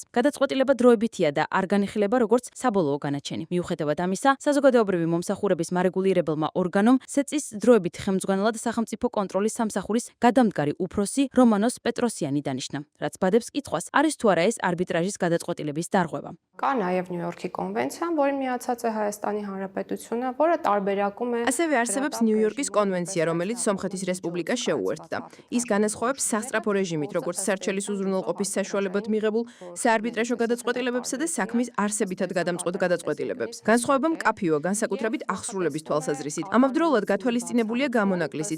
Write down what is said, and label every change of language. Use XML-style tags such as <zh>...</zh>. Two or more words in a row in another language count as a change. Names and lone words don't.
<ka>გადაწყვეტილება დროებითია და არ განიხილება როგორც საბოლოო განაჩენი. მიუხედავად ამისა, საზოგადოებრივი მომსახურების მარეგულირებელმა ორგანომ სეწის დროებით ხელმძღვანელად სახელმწიფო კონტროლის სამსახურის გადამდგარი უფროსი რომანოს პეტროსიანი დანიშნა, რაც ბადებს კითხვას, არის თუ არა ეს არბიტრაჟის გადაწყვეტილების დარღვევა.</ka> <hy>Նույորքի կոնվենցիան, որին միացած է Հայաստանի Հանրապետությունը, որը տարբերակում է</hy> <ka>ასევე არსებობს ნიუ-იორკის კონვენცია, რომელიც სომხეთის რესპუბლიკას შეუერთდა. ის განასხვავებს სასწრაფო რეჟიმით, როგორც სარჩელის უზრუნველყოფის საშუალებად მიღებულ საარბიტრაჟო გადაწყვეტილებებსა და საქმის არსებითად გადამწყვეტ გადაწყვეტილებებს. განსხვავება მკაფიოა, განსაკუთრებით ახსრულების თვალსაზრისით. ამავდროულად გათვალისწინებულია გამონაკლისიც.</ka>